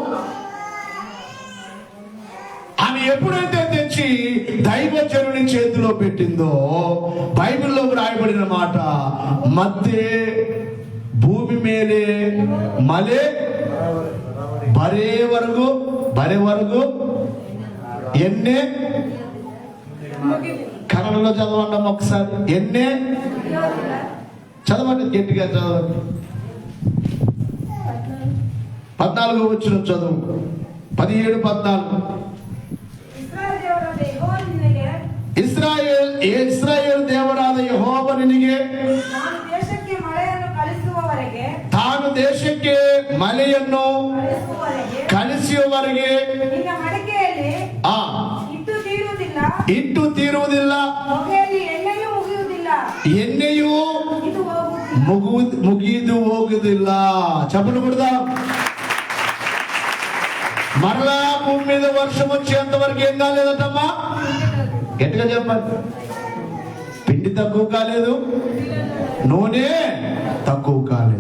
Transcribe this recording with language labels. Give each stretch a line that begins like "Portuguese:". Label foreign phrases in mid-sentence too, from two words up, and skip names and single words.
Telugu: ఆమె ఎప్పుడైతే తెచ్చి దైవజనుని చేతిలో పెట్టిందో, బైబిల్లో రాయబడిన మాట, మధ్య
Kannada: ಭೂಮಿ ಮೇಲೇ ಮಲೇ ಬರೇ
Telugu: వరకు ఎన్నే, కన్నడలో చదవండి ఒకసారి, ఎన్నే చదవండి, గట్టిగా చదవండి. 14 వచ్చిన చదువు, 17, 14.
Kannada: ಇಸ್ರಾಯೇಲ್ ದೇವರಾದ ಯೆಹೋವ ನಿನಗೆ ತಾನು ದೇಶಕ್ಕೆ ಮಳೆಯನ್ನು ಕಳಿಸುವವರೆಗೆ ಇಟ್ಟು ತೀರುವುದಿಲ್ಲ, ಮುಗಿದು ಓಗುದಿಲ್ಲಾ.
Telugu: చెప్పలు కొడదా. మరలా భూమి మీద వర్షం వచ్చేంత వరకు ఏం కాలేదటమ్మా? గట్టిగా చెప్పండి. పిండి తక్కువ కాలేదు, నూనె తక్కువ కాలేదు.